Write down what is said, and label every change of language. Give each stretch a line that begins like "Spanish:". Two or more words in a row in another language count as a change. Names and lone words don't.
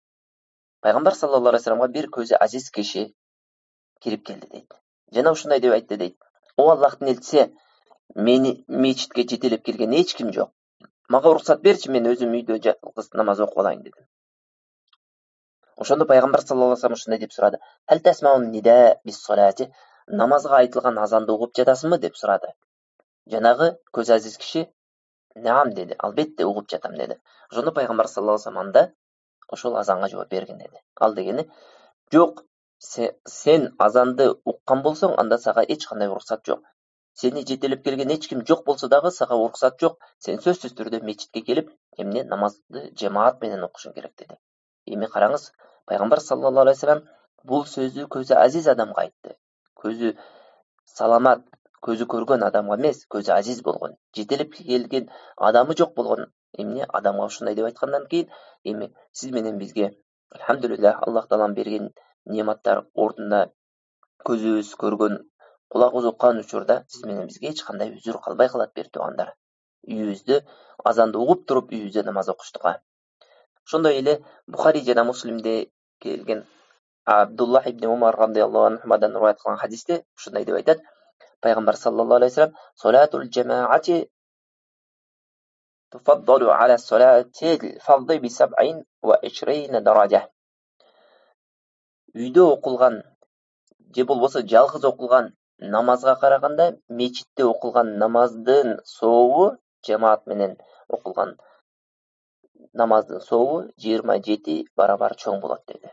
Kyrgyz: Пайгамбар
Arabic: صلى الله عليه و
Kyrgyz: салламга бир көзү азиз киши кирип келди дейт. Жана ушундай деп айтты дейт. О Аллахтын элчиси, мени мечитке жетелеп келген эч ким жок. Мага уруксат берчи, мен өзүм үйдө жалгыз намаз окуп алайын деди. Ошондо пайгамбар
Arabic: صلى الله عليه وسلم
Kyrgyz: ушундай деп сурады.
Arabic: هل تسمع النداء بالصلاة,
Kyrgyz: намазга айтылган азанды угуп жатасыңбы деп сурады. Жанагы көз азиз киши наам деди. Албетте угуп жатам деди. Ошондо пайгамбар
Arabic: صلى الله عليه وسلم
Kyrgyz: анда ошол азанга жооп берген деди. Ал дегени жок, сен азанды уккан болсоң, анда сага эч кандай уруксат жок. Сени жетелеп келген эч ким жок болсо дагы сага уруксат жок. Сен сөзсүз түрдө мечитке келип, эмне намазды жамаат менен окушуң керек деди. Эми караңыз, пайгамбар
Arabic: صلى الله عليه وسلم
Kyrgyz: бул сөздү көзү азиз адамга айтты. Көзү саламат, көзү көргөн адамга эмес, көзү азиз болгон, жетелеп келген адамы жок болгон эмне адамга ушундай деп айткандан кийин, эми сиз менен бизге алхамдулиллах Аллах Таалам берген нематтар ордунда көзүбүз көргөн, кулагыбыз уккан учурда сиз менен бизге эч кандай үзүр калбай калат бир туугандар. Үйүбүздө азанды угуп туруп үйүбүздө намаз окуштуга. Ошондой эле Бухари жана Муслимде келген Абдуллах ибн Умар
Arabic: رضي الله عنهما
Kyrgyz: риваят кылган хадисте ушундай деп айтат.
Arabic: Пайгамбар صلى الله عليه وسلم: صلاة الجماعة تفضل على الصلاة الفرض ب27 درجة.
Kyrgyz: Үйдө окулган же болбосо жалгыз окулган намазга караганда мечитте окулган намаздын сообу жамаат менен окулган намаздын сообу 27 барабар чоң болот деди.